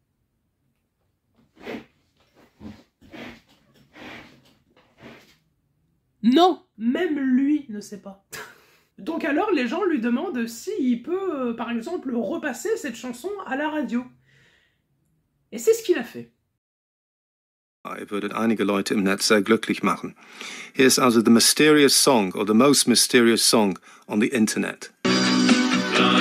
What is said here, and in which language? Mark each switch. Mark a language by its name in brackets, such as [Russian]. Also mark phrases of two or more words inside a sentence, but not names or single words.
[French] Non, même lui ne sait pas. Donc alors les gens lui demandent s'il peut, par exemple, repasser cette chanson à la radio. Et c'est ce qu'il a fait. [German] Würde einige Leute im Netz sehr glücklich machen. [English] Here is also the mysterious song, or the most mysterious song on the Internet.